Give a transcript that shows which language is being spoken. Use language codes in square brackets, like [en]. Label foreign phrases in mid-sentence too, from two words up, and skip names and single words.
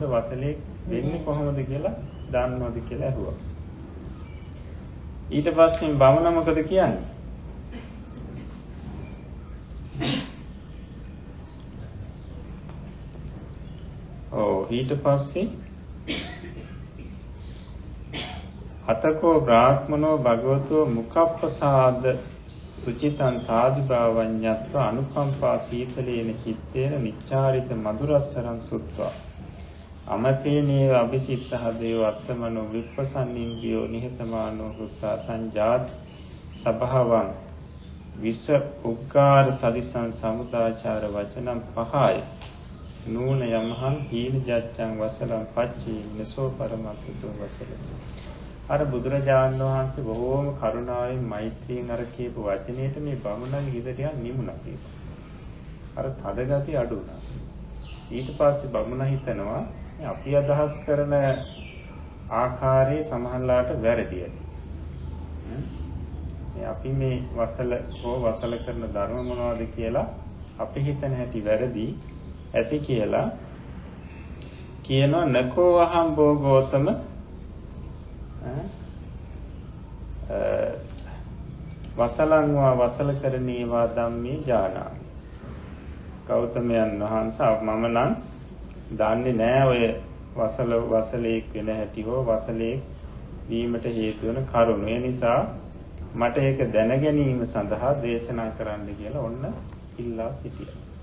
[si] වසලෙක් වෙන්නේ කොහොමද කියලා දන්නවද කියලා අහුවා. ඊට පස්සේ බමුණ මොකද කියන්නේ? ඊට පස්සේ [pi] අතකෝ බ්‍රාහ්මනෝ භගවතෝ මුඛප්පසාද සුචිතං තාදිභාවඤ්ඤත්ව අනුකම්පා සීතලේන චිත්තේන නිච්චාරිත මధుරස්සරං සුත්වා අමතේනේව අபிසිත්තහ දේව අත්තමනෝ විප්පසන්නින්දියෝ නිහතමානෝ හුත්තා සංජාත් සභාවං විස උග්ගාර සදිසං සමුදාචාර වචනම් පහය නූන යමහං හීන ජච්ඡං වසලං පච්චී නසෝ පරමත්තු වසල. [si] අර බුදුරජාණන් වහන්සේ බොහෝම කරුණාවෙන් මෛත්‍රියෙන් අර කියපු වචනේට මේ බමුණන්ගේ හිත ටිකක් නිමුණා කියලා. අර තද ගතිය අඩු වුණා. ඊට පස්සේ බමුණ හිතනවා අපි අදහස් කරන ආකාරයේ සමහරලාට වැරදි ඇති. අපි මේ වසල කරන ධර්ම මොනවද කියලා අපි හිතන හැටි වැරදි ඇති කියලා කියනවා. [pi] නකෝ අහං භෝගෝතම වසලංවා වසල කරණේවා ධම්මේ ජානාමි. [si] ගෞතමයන් වහන්සේ මම නම් දන්නේ නෑ ඔය වසලෙක් වෙන හැටි හෝ වසලෙක් වීමට හේතු වෙන කරුණු. ඒ නිසා මට ඒක දැන ගැනීම සඳහා දේශනා කරන්න කියලා ඔන්න ඉල්ලා සිටියා.